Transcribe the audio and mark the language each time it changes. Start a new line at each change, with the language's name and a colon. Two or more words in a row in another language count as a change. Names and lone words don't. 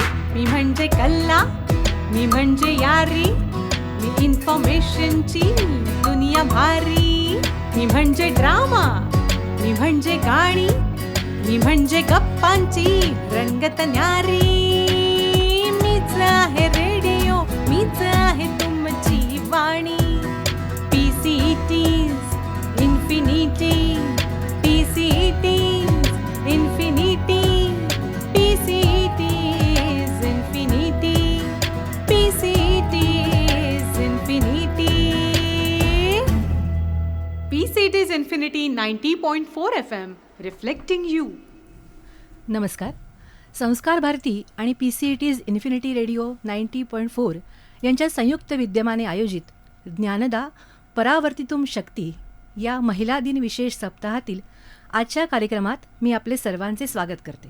Marathi: मी म्हणजे कल्ला, मी म्हणजे यारी, मी इन्फॉर्मेशनची दुनिया भारी. मी म्हणजे ड्रामा, मी म्हणजे गाणी, मी म्हणजे गप्पांची रंगत न्यारी. मीच आहे रेडिओ, मीच आहे तुमची वाणी.
English: PCT's Infinity, PCT's Infinity, PCT's Infinity, PCT's Infinity. PCT's Infinity 90.4 FM, reflecting you.
Marathi: नमस्कार. संस्कार भारती आणि PCT's इन्फिनिटी रेडिओ 90.4 यांच्या संयुक्त विद्यमाने आयोजित ज्ञानदा परावर्तितुम शक्ती या महिला दिन विशेष सप्ताहातील आजच्या कार्यक्रमात मी आपले सर्वांचे स्वागत करते.